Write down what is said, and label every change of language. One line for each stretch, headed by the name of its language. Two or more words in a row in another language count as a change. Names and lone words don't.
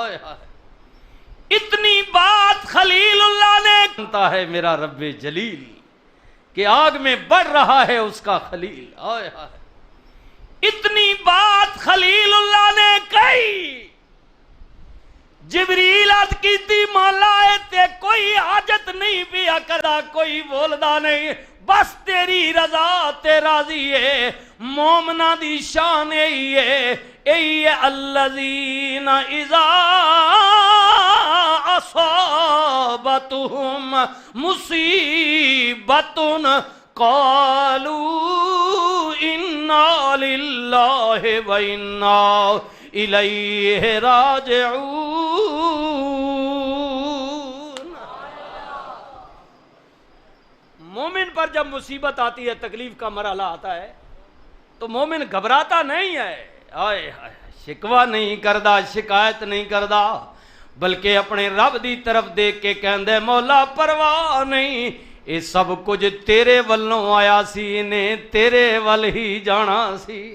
Urdu: اتنی بات خلیل اللہ نے جانتا ہے میرا رب جلیل کہ آگ میں بڑھ رہا ہے اس کا خلیل.
Punjabi: اتنی بات خلیل اللہ نے کہی, جبریل عرض کی تھی مولا تے کوئی حاجت نہیں پیا کردا, کوئی بولدا نہیں, بس تیری رضا تے راضی ہے. مومنا دی شان یہی ہے, اے
Arabic: الذین اذا اصابتہم مصیبت قالوا انا للہ و انا الیہ راجعون.
Urdu: مومن پر جب مصیبت آتی ہے, تکلیف کا مرحلہ آتا ہے, تو مومن گھبراتا نہیں ہے,
Punjabi: شکوہ نہیں کردا, شکایت نہیں کردا, بلکہ اپنے رب دی طرف دیکھ کے کہندے مولا پرواہ نہیں, یہ سب کچھ تیرے ولوں آیا سی, نے تیرے ول ہی جانا سی.